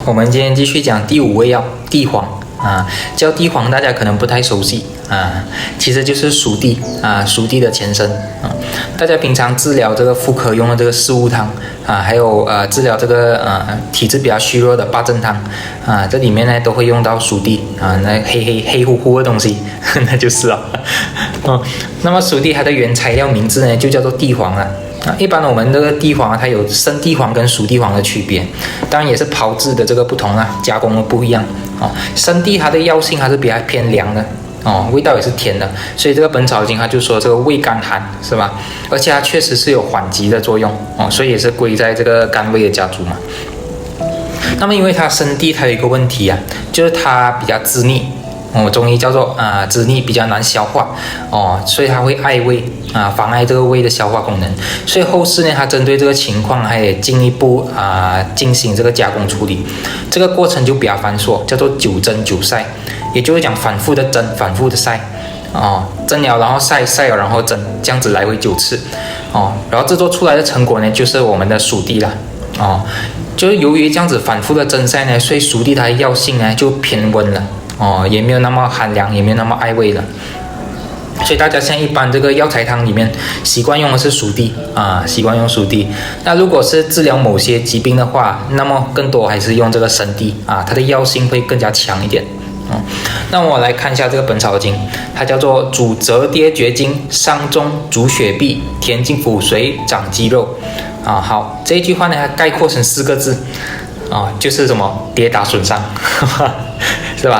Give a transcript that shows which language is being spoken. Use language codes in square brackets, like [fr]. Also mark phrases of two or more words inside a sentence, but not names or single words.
[zh] 我們今天繼續講第五味藥地黃啊，叫地黃大家可能不太熟悉啊，其實就是熟地啊，熟地的前身啊。大家平常治療這個婦科用的這個四物湯啊，還有治療這個體質比較虛弱的八珍湯啊，這裡面呢都會用到熟地啊，那黑乎乎的東西，那就是了。那麼熟地它的原材料名字呢就叫做地黃啊。一般我們這個地黃它有生地黃跟熟地黃的區別，當然也是炮製的這個不同啊，加工的不一樣哦。生地它的藥性還是比較偏涼的哦，味道也是甜的，所以這個《本草經》它就說這個味甘寒是吧？而且它確實是有緩急的作用哦，所以也是歸在這個甘味的家族嘛。那麼因為它生地它有一個問題啊，就是它比較滋膩。中醫叫做滋膩，比較難消化哦，所以它會礙胃妨礙這個胃的消化功能。所以後世呢，它針對這個情況，還得進一步進行這個加工處理。這個過程就比較繁瑣，叫做久蒸久曬，也就是講反覆的蒸，反覆的曬哦，蒸了然後曬，曬了然後蒸，這樣子來回9次哦，然後製作出來的成果呢，就是我們的熟地了哦。就是由於這樣子反覆的蒸曬呢，所以熟地它的藥性呢就偏溫了。哦，也沒有那麼寒涼，也沒有那麼礙胃了，所以大家像一般這個藥材湯裡面習慣用的是熟地習慣用熟地。那如果是治療某些疾病的話，那麼更多還是用這個生地它的藥性會更加強一點。那我來看一下這個《本草經》，它叫做主折疊厥經，傷中，主血闭，填經腹髓，長肌肉好，這一句話呢，它概括成4個字就是什麼？跌打損傷。是吧？